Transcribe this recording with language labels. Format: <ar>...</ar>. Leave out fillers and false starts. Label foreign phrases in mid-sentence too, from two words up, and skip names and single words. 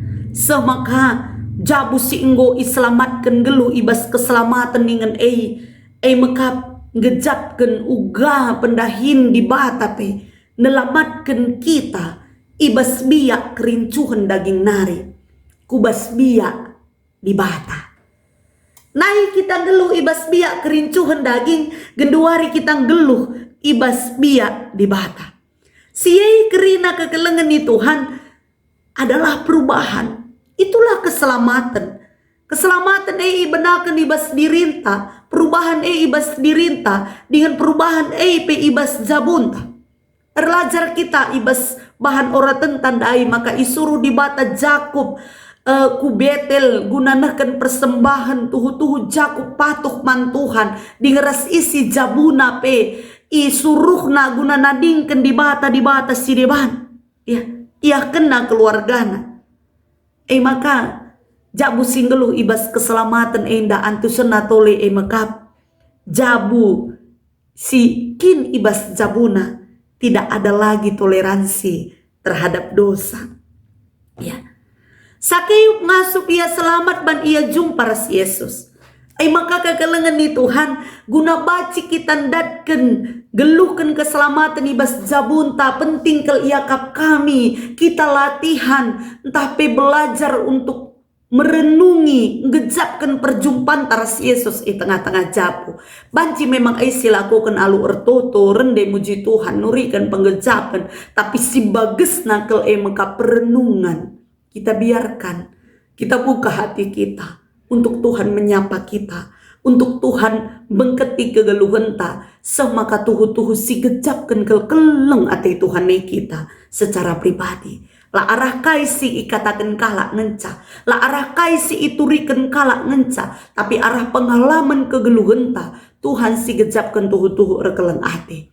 <btx>semaka jabu si enggo iselamatkan geluh ibas keselamatan dengan mekap gejapkan uga pendahin di bata pe nelamatkan kita ibas biak kerincuhan daging nari kubas biak di bata. Nai kita geluh ibas biak kerincuhan daging genduari kita geluh ibas biak di bata. Siai kerina kekelengan ni Tuhan</btx> <id>adalah perubahan. Itulah keselamatan. Keselamatan</id> <btx>benakan ibas dirinta. Perubahan ibas dirinta dengan perubahan pe ibas jabunta. Erlajar kita ibas bahan ora tentan maka isuruh di bata Jakub ku Betel gunanakan persembahan tuhu-tuhu Jakub patuh man Tuhan dingeras isi jabuna pe isuruhna gunana dingken di bata si deban ya ia kena keluargana maka jabu singgeluh ibas keselamatan enda antusena tole mekap jabu si kin ibas jabuna</btx> <id>tidak ada lagi toleransi terhadap dosa</id> <btx>ya. Sakeus ngasup ia selamat ban ia jumpa ras Yesus. Maka kekelengan ni Tuhan guna baci kita datken geluhkan keselamatan ibas jabunta penting kel iakap kami kita latihan entah pe</btx> <id>belajar untuk merenungi</id> <btx>ngejapkan perjumpaan taras Yesus tengah-tengah jabu. Banci memang silakukan alu ertoto rende muji Tuhan nurikan penggejapan tapi si bagus nakel meka perenungan.</btx> <id>Kita biarkan, kita buka hati kita untuk Tuhan menyapa kita, untuk Tuhan</id> <btx>bengketi kegeluhan ta, semaka tuhu-tuhu si gejapkan keleng ate Tuhan kita</btx> <id>secara pribadi.</id> <btx>La arah kaisi ikatakan kalak ngenca, la arah kaisi iturikan kalak ngenca, tapi arah pengalaman kegeluhan ta, Tuhan si gejapkan tuhu-tuhu rekeleng ate.</btx>